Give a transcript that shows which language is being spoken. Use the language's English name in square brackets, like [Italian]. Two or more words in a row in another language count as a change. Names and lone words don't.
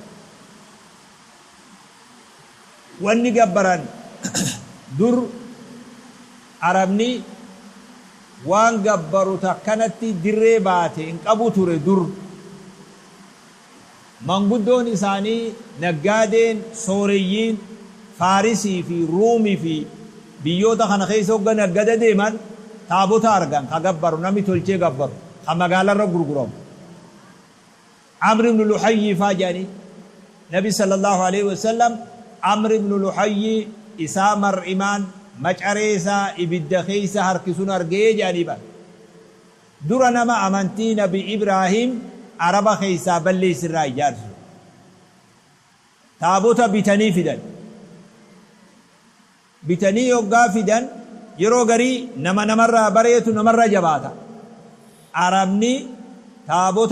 [Oromo] wanni gabbaran dur arabni waan gabbaru takkanatti dirree baate hin qabu ture dur manguddoon isaanii naggaadeen sooreyyiin faarisii fi ruumii fi biyyoota kana keessa hogga naggada deeman taabota argan ka gabbaru nami tolchee gabbaru ka magaalarra gurguramu amr ibn luhayyi faajani nabi [Arabic] صلى الله عليه وسلم [Oromo] amr ibn luhayyi isaa mar'imaan macareesa ibidda keessa harkisuun argee jaaniba dura nama amantii nabi ibraahim araba keessa balleessirraa ijaarsu taabota bitanii yoggaa fidan yeroo garii namarraa bareetu namarra jabaata arabni taabota